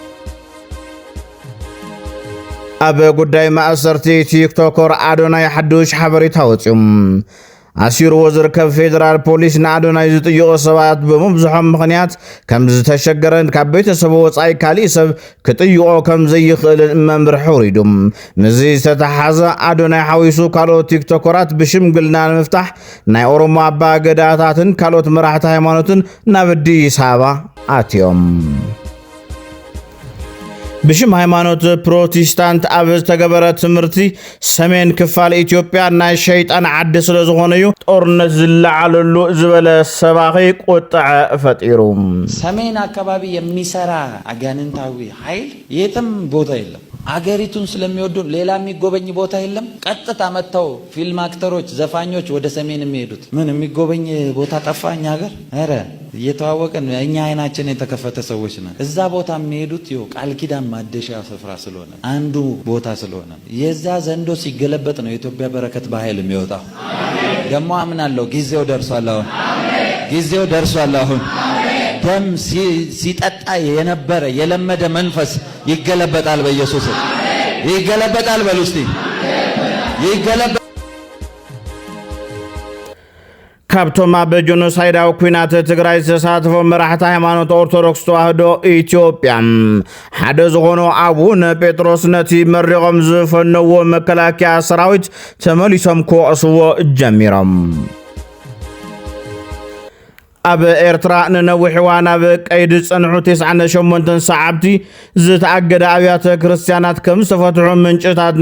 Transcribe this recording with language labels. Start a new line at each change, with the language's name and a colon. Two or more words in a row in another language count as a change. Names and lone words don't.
Tigrinya: ኣብ ጉዳይ ማእሰርቲ ቲክቶከር ኣዶናይ ሓዱሽ ሓበሬታ ወፂኡ ኣሲርዎ ዝርከብ ፌደራል ፖሊስ ንኣዶናይ ዝጥይቑ ሰባት ብምብዝሖም ምኽንያት ከም ዝተሸገረን ካብ ቤተሰቡ ወፃኢ ካሊእ ሰብ ክጥይቆ ከም ዘይኽእልን መምርሒ ውሪዱ ምዚ ዝተተሓዘ ኣዶናይ ሓዊሱ ካልኦት ቲክቶከራት ብሽምግልና ንምፍታሕ ናይ ኦሮሞ ኣባ ገዳታትን ካልኦት መራሕቲ ሃይማኖትን ናብ ኣዲስ ኣበባ ኣትዮም ብሽም ሃይማኖት ፕሮቴስታንት ኣብ ዝተገበረ ትምህርቲ ሰሜን ክፋል ኢትዮጵያ ናይ ሸይጣን ዓዲ ስለ ዝኾነ እዩ ጦርነት ዝለዓለሉ ዝበለ ሰባኺ ቁጥዐ ፈጢሩ
Amharic: ሰሜን አካባቢ የሚሰራ አጋንንታዊ ኃይል የትም ቦታ የለም አገሪቱን ስለሚወዱ ሌላ የሚጎበኝ ቦታ የለም ቀጥታ መተው ፊልም አክተሮች ዘፋኞች ወደ ሰሜን የሚሄዱት ምን የሚጎበኝ ቦታ ጠፋኝ ሀገር አረ እየተዋወቀን እኛ አይናችን የተከፈተ ሰዎች ነን እዛ ቦታ የሚሄዱት ይው ቃል ኪዳን ማደሻ ስፍራ ስለሆነ አንዱ ቦታ ስለሆነ የዛ ዘንዶ ሲገለበጥ ነው የኢትዮጵያ በረከት በኃይል የሚወጣው ደሞ አምናለሁ ጊዜው ደርሷል አሁን ጊዜው ደርሷል አሁን ደም ሲጠጣ የነበረ የለመደ መንፈስ ይገለበጣል በኢየሱስ ይገለበጣል በሉስቲ ይገለበጣል
Tigrinya: ካብቶም ኣብ ጆኖሳይዳዊ ኩናት ትግራይ ዝተሳተፉ መራሕቲ ሃይማኖት ኦርቶዶክስ ተዋህዶ ኢትዮጵያ ሓደ ዝኾኑ ኣቡነ ጴጥሮስ ነቲ መሪቖም ዝፈነዎ መከላከያ ሰራዊት ተመሊሶም ክወቕስዎ ጀሚሮም ኣብ ኤርትራ ንነዊሕ እዋን ኣብ ቀይዲ ፀንሑ 98 ሰዓብቲ ዝተኣገደ ኣብያተ ክርስቲያናት ከም ዝተፈትሑ ምንጭታትና